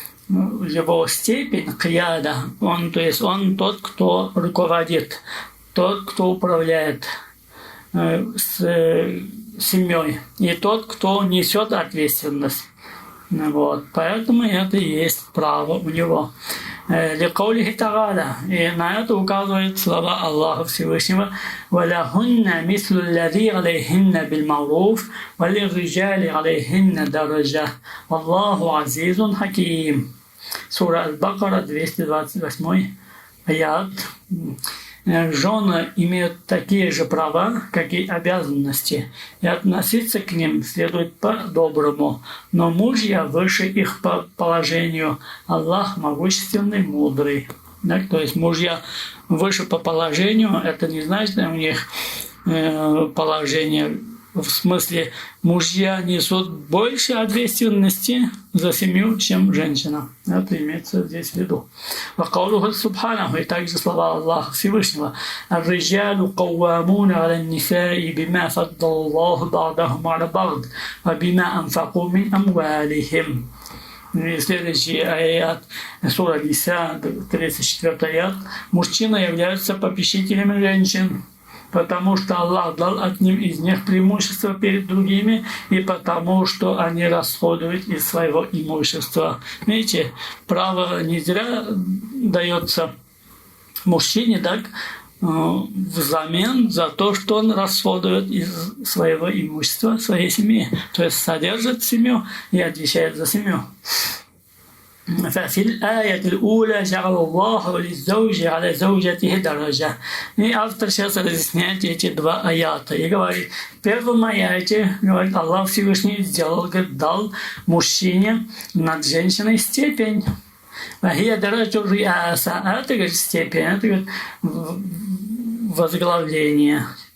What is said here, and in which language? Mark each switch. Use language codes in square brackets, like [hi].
[ru] его степень кияда, то есть он тот, кто руководит, тот, кто управляет с семьей, и тот, кто несет ответственность. Вот. Поэтому это и есть право у него. [ar] لقوله تعالى, [ru] и на это указывает слова Аллаха Всевышнего: [ar] وَلَهُنَّ مِثْلُ الَّذِي عَلَيْهِنَّ بِالْمَعْرُوفِ وَلِلرِّجَالِ عَلَيْهِنَّ دَرَجَةٌ وَاللَّهُ عَزِيزٌ حَكِيمٌ. [ru] Сура Аль-Бакара, 228 аят. Жены имеют такие же права, как и обязанности, и относиться к ним следует по-доброму, но мужья выше их по положению. Аллах могущественный, мудрый. Да, то есть мужья выше по положению, это не значит, что у них положение, в смысле мужья несут больше ответственности за семью, чем женщина. Это имеется здесь в виду. [ar] وقوله سبحانه, [ru] и также слова Аллаха Всевышнего: [ar] الرجال قوامون على النساء بما فضل الله بعضهم على بعض وبما أنفقوا من أموالهم. [ru] И следующий аят, сура Ниса, 34 аят. Мужчины являются попечителями женщин, потому что Аллах дал одним из них преимущество перед другими, и потому что они расходуют из своего имущества. Видите, право не зря дается мужчине, так, взамен за то, что он расходует из своего имущества своей семьи, то есть содержит семью и отвечает за семью. [ar] ففي الآية الأولى جعل الله للزوج على زوجته درجة. [ru] И автор сейчас разъясняет эти два аята и говорит: в первом аяте, говорит, Аллах Всевышний сделал, говорит, дал мужчине над женщиной степень. [ar] وهي درجة الرئاسة. [ru] Это, говорит, степень, это, говорит, возглавление.